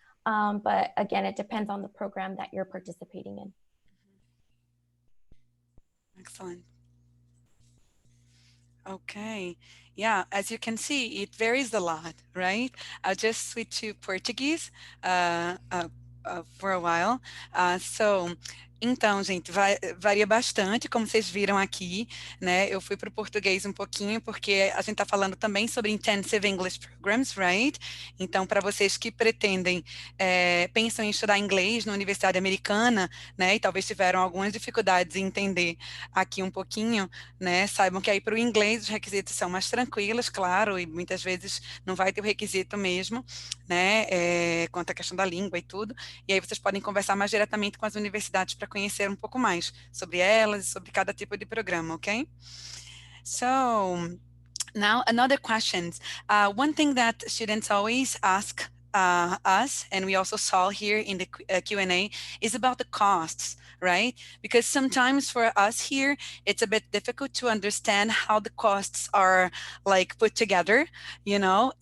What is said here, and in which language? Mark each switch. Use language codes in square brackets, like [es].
[en] But again, it depends on the program that you're participating in. Excellent. Okay, yeah, as you can see, it varies a lot, right? I'll just switch to Portuguese for a while. [pt] Então, gente, varia bastante, como vocês viram aqui, né? Eu fui para o português um pouquinho, porque a gente está falando também sobre Intensive English Programs, [en] right? [pt] Então, para vocês que pretendem, pensam em estudar inglês na Universidade Americana, né? E talvez tiveram algumas dificuldades em entender aqui um pouquinho, né? Saibam que aí para o inglês os requisitos são mais tranquilos, claro, e muitas vezes não vai ter o requisito mesmo, né? Quanto à questão da língua e tudo. E aí vocês podem conversar mais diretamente com as universidades para conhecer um pouco mais sobre elas e sobre cada tipo de programa, okay? [en] So, now another question. One thing that students always ask us, and we also saw here in the Q&A, is about the costs, right? Because sometimes for us here, it's a bit difficult to understand how the costs are like put together, you know?